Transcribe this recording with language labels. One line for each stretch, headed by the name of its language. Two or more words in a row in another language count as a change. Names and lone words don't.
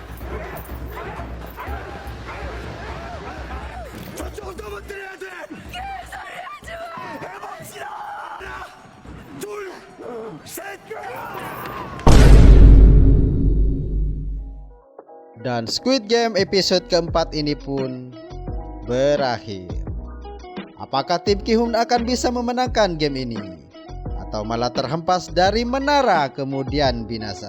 Korean: 저쪽은 더 못 들어야 돼. 개소리 하지 마. 해봅시다. 하나, 둘, 셋.
Indonesian: Dan Squid Game episode keempat ini pun berakhir. Apakah tim Ki-hun akan bisa memenangkan game ini? Atau malah terhempas dari menara kemudian binasa?